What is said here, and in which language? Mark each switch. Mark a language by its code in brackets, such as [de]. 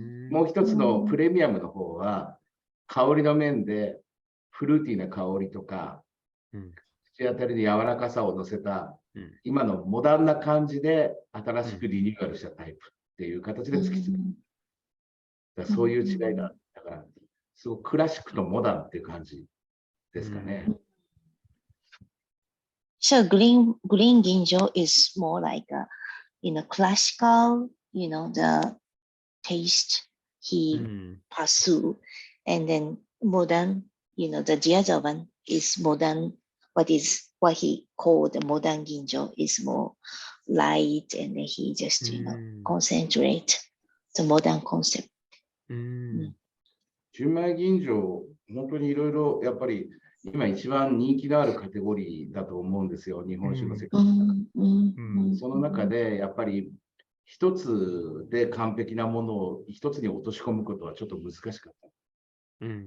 [ja] もう一つのプレミアムの方は、香りの面でフルーティーな香りとか、口当たりで柔らかさを乗せた、今のモダンな感じで新しくリニューアルしたタイプっていう形で突き詰める。だからそういう違いがある。だから、すごくクラシックとモダンっていう感じですかね。 [en] So green ginjo is more like a, classical, the taste he pursue, and then modern, the other one is modern. What he called the modern ginjo is more light, and then he just concentrate the modern concept. [ja] 純米吟醸、本当にいろいろやっぱり今一番人気のあるカテゴリーだと思うんですよ、日本酒の世界の中で。その中でやっぱり一つで完璧なものを一つに落とし込むことはちょっと難しかった。